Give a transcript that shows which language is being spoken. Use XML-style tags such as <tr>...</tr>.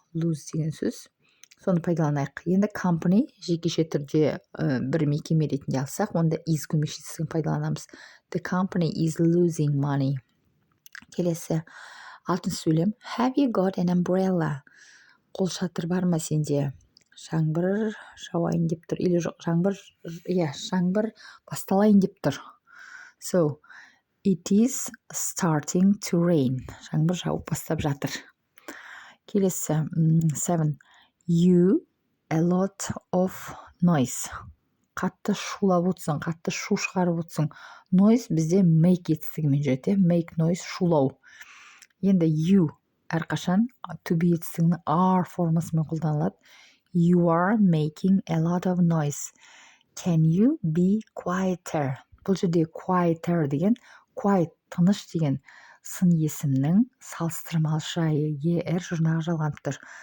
<kk>Lose деген сөз. Соны пайдаланайық. Енді company жекеше түрде бір мекеме ретінде алсақ, онда is көмекшісін пайдаланамыз.</kk> <en>The company is losing money.</en> <kk>Келесі алтыншы сөйлем.</kk> <en>Have you got an umbrella?</en> <kk>Қол шатыр бар ма сенде? Жаңбыр жауайын деп тұр. Или жоқ, жаңбыр басталайын деп тұр.</kk> <en>So, it is starting to rain.</en> <kk>Жаңбыр жауып бастап жатыр. Келесі 7.</kk> <en>You a lot of noise.</en> <kk>Қатты шулап отырсың, қатты шу шығарып отырсың. Noise бізде make етістігімен жүреді. Make noise, шулау. Енді you әрқашан to be етістігінің are формасымен қолданылады.</kk> <en>You are making a lot of noise. Can you be quieter?</en> <kk>Бұл жерде quieter деген quiet, тыныш деген сын есімнің салыстырмалы жайы er жұрнағы жалғанып тұр.</kk>